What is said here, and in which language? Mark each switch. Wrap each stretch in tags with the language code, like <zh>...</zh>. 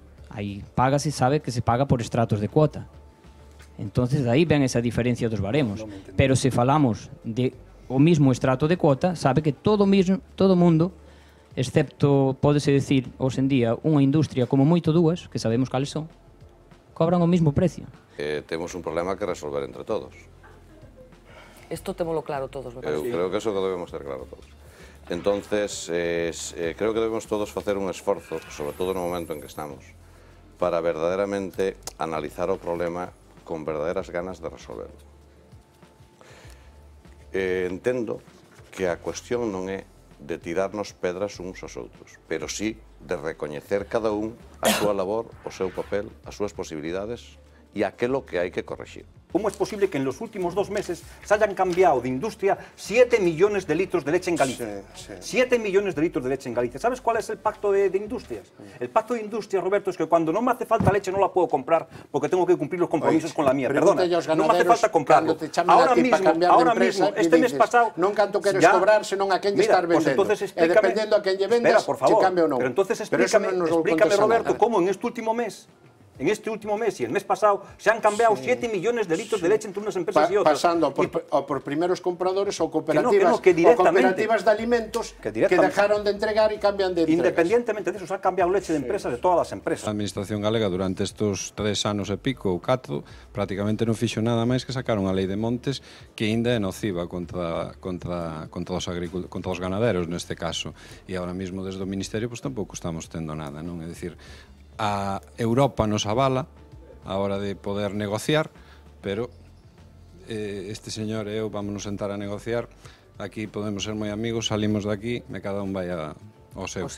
<gl>Aí paga se sabe que se paga por estratos de cuota. Entonces, aí ven esa diferencia dos baremos. Pero se falamos de o mismo estrato de cuota, sabe que todo mundo, excepto, pódese decir, hoxe en día, unha industria como moito dúas, que sabemos cales son, cobran o mismo precio. Temos un problema que resolver entre todos. Isto témolo claro todos, verdad? Eu creo que eso que debemos ter claro todos. Entonces, creo que debemos todos facer un esforzo, sobre todo no momento en que estamos, para verdadeiramente analizar o problema con verdadeiras ganas de resolverlo. Entendo que a cuestión non é de tirarnos pedras uns aos outros, pero sí de recoñecer cada un a súa labor, o seu papel, as súas posibilidades e aquilo que hai que corregir.</gl> <es>¿Cómo es posible que en los últimos 2 meses se hayan cambiado de industria 7 millones de litros de leche en Galicia? 7 millones de litros de leche en Galicia. ¿Sabes cuál es el pacto de industrias? El pacto de industrias, Roberto, es que cuando no me hace falta leche no la puedo comprar porque tengo que cumplir los compromisos con la mía. Perdona, no me hace falta comprarlo. Ahora mismo, este mes pasado...</es> <gl>Non canto queres cobrar, senón a quen lle estar vendendo. E dependendo a quen lle vendas, se cambia ou non.</gl> <es>Pero entonces explícame, Roberto, cómo en este último mes En este último mes y el mes pasado se han cambiado 7 millones de litros de leche entre unas empresas y otras. Pasando por primeros compradores o cooperativas de alimentos que dejaron de entregar y cambian de entregas. Independientemente de eso, se ha cambiado leche de empresas de</es> <gl>todas as empresas. A Administración galega durante estes 3 anos e pico ou 4 prácticamente non fixo nada máis que sacar unha lei de montes que ainda é nociva contra os ganaderos neste caso, e ahora mesmo desde o Ministerio pues, tampouco estamos tendo nada, non? É dicir, a Europa nos avala a hora de poder negociar, pero este señor e eu vamos nos sentar a negociar, aquí podemos ser moi amigos,</gl> <es>salimos de aquí</es> <gl>e cada un vai ao seu.</gl>